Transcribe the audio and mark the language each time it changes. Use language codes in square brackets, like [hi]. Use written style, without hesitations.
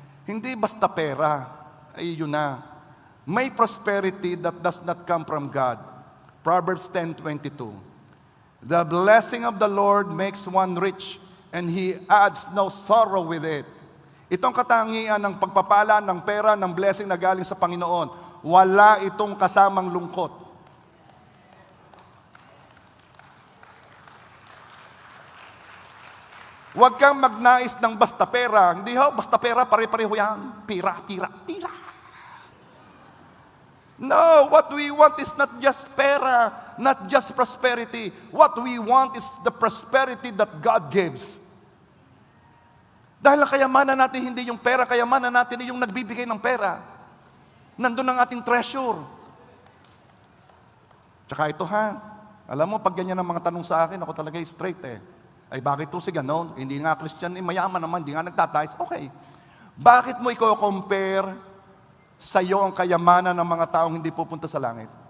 [tl] Hindi basta pera, ay yun na. [en] May prosperity that does not come from God. Proverbs 10:22. The blessing of the Lord makes one rich, and He adds no sorrow with it. [tl] Itong katangian ng pagpapala ng pera, ng blessing na galing sa Panginoon, wala itong kasamang lungkot. Huwag kang magnais ng basta pera. Hindi basta pera, pare-pareho yan. Pira. [en] No, what we want is not just pera, not just prosperity. What we want is the prosperity that God gives. [tl] Dahil ang kayamanan natin hindi yung pera, kayamanan natin yung nagbibigay ng pera. Nandun ang ating treasure. Tsaka ito ha, alam mo, pag ganyan ang mga tanong sa akin, ako talaga straight Ay bakit to si ganon? Hindi nga Christian, mayaman naman, hindi nga nagtatights. Okay. Bakit mo i-compare sa iyo ang kayamanan ng mga taong hindi pupunta sa langit?